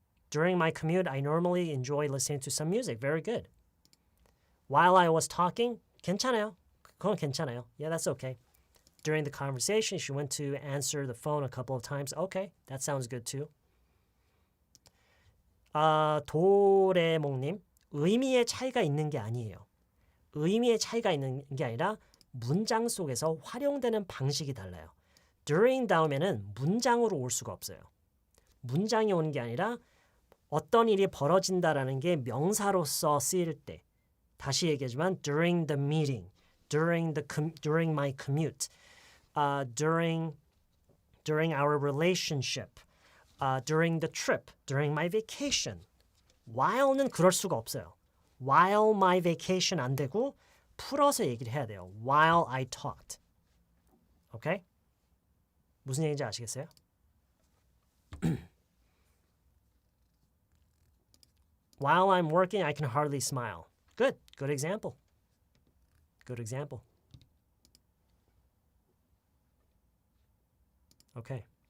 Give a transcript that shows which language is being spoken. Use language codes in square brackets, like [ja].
[en] During my commute, I normally enjoy listening to some music. Very good. While I was talking, [ko] 괜찮아요. 그건 괜찮아요. [en] Yeah, that's okay. During the conversation, she went to answer the phone a couple of times. Okay, that sounds good too. [ko] 도레몽님, 의미의 차이가 있는 게 아니에요. 의미의 차이가 있는 게 아니라 문장 속에서 활용되는 방식이 달라요. during 다음에는 문장으로 올 수가 없어요. 문장이 오는 게 아니라 어떤 일이 벌어진다라는 게 명사로서 쓰일 때 다시 얘기하지만 [en] during the meeting, during my commute, during our relationship, during the trip, during my vacation. [ko] while는 그럴 수가 없어요. while my vacation 안 되고 풀어서 얘기를 해야 돼요. [en] while I talked. [ko] 오케이? 무슨 얘기인지 아시겠어요? [en] While I'm working, I can hardly smile. Good. Good example. Good example. Okay.